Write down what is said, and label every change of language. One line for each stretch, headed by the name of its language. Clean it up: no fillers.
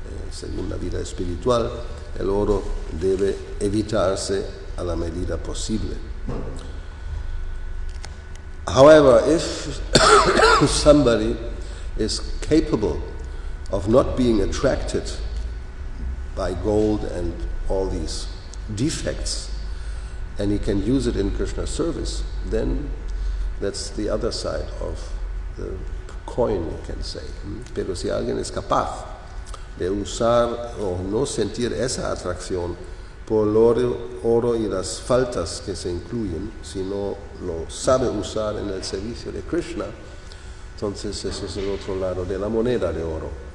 Spanish: Según la vida espiritual, el oro debe evitarse a la medida posible.
English: However, if somebody is capable of not being attracted by gold and all these defects, and he can use it in Krishna's service, then That's the other side of the coin, you can say.
Spanish: Pero si alguien es capaz de usar o no sentir esa atracción por el oro y las faltas que se incluyen, sino lo sabe usar en el servicio de Krishna, entonces eso es el otro lado de la moneda de oro.